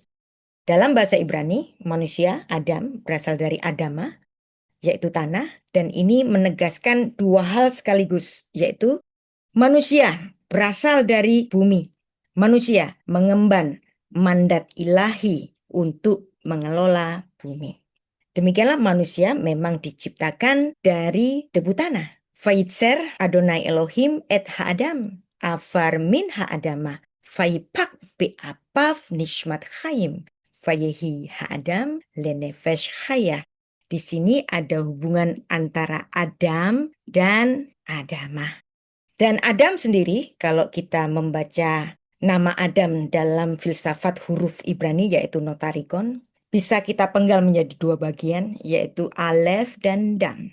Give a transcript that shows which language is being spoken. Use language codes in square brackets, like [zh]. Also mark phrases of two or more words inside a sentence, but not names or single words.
[id] Dalam bahasa Ibrani, manusia, Adam, berasal dari Adama, yaitu tanah, dan ini menegaskan 2 hal sekaligus, yaitu manusia berasal dari bumi. Manusia mengemban mandat ilahi untuk mengelola bumi. Demikianlah manusia memang diciptakan dari debu tanah. [he] ויצר אדני אלהים את האדם עפר מן האדמה ויפח באפיו נשמת חיים ויהי האדם לנפש חיה. [id] Di sini ada hubungan antara Adam dan Adama. Dan Adam sendiri, kalau kita membaca nama Adam dalam filsafat huruf Ibrani yaitu notarikon, bisa kita penggal menjadi 2 bagian, yaitu Alef dan Dam.